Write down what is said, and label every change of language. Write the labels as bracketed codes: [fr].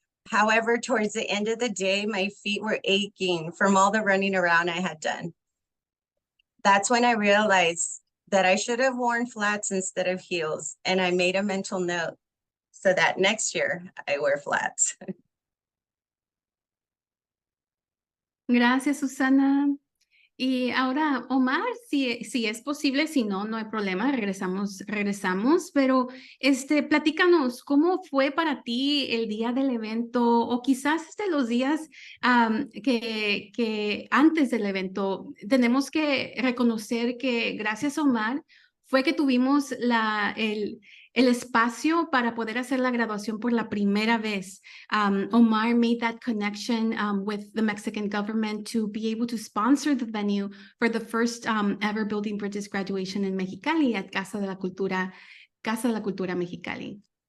[en] However, towards the end of the day, my feet were aching from all the running around I had done. That's when I realized that I should have worn flats instead of heels, and I made a mental note so that next year I wear flats. [es] Gracias, Susana. Y ahora, Omar, si es posible, si no, no hay problema, regresamos, pero platícanos, ¿cómo fue para ti el día del evento o quizás los días que antes del evento? Tenemos que reconocer que gracias a Omar fue que tuvimos el espacio para poder hacer la graduación por la primera vez. [en] Omar made that connection with the Mexican government to be able to sponsor the venue for the first ever Building Bridges graduation in Mexicali at Casa de la Cultura Mexicali.